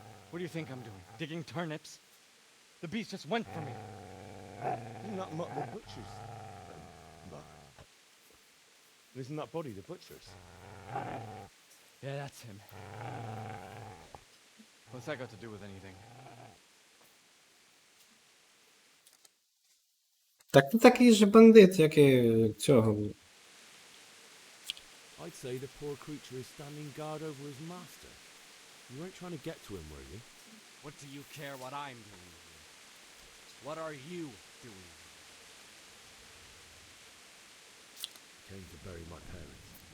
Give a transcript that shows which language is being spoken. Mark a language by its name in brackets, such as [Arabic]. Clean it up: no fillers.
[English] What do you think I'm doing? Digging turnips? The beast just went for me. Isn't that not the butcher's? Isn't that body the butcher's? Yeah, that's him. What's that got to do with anything? [Ukrainian] Так ти такий же бандит, як і цього. [English] I'd say the poor creature is standing guard over his master. You weren't trying to get to him, were you? What do you care what I'm doing here? What are you doing? Came to bury my parents.